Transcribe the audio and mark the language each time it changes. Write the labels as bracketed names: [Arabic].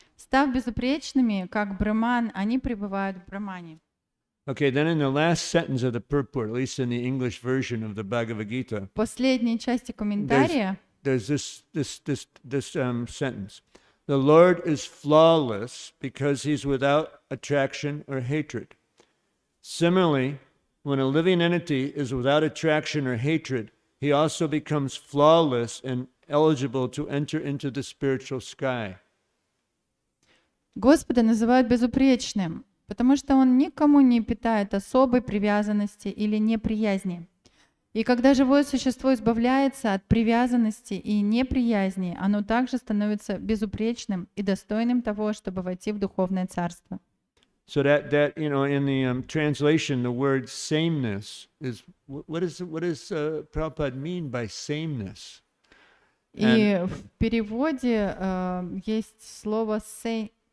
[Russian] Став безупречными, как Брахман, они пребывают в Брахмане. [English] Okay, then in the last sentence of the purport, at least in the English version of the Bhagavad Gita, [Russian] В последней части комментария [English] there's this sentence: the Lord is flawless because he's without attraction or hatred. Similarly, when a living entity is without attraction or hatred, he also becomes flawless and eligible to enter into the spiritual sky. [Russian] Господа называют безупречным, потому что Он никому не питает особой привязанности или неприязни. И когда живое существо избавляется от привязанности и неприязни, оно также становится безупречным и достойным того, чтобы войти в духовное царство. [English] So that in the translation, the word sameness is what does Prabhupada mean by sameness? [Russian] И в переводе есть слово sameness,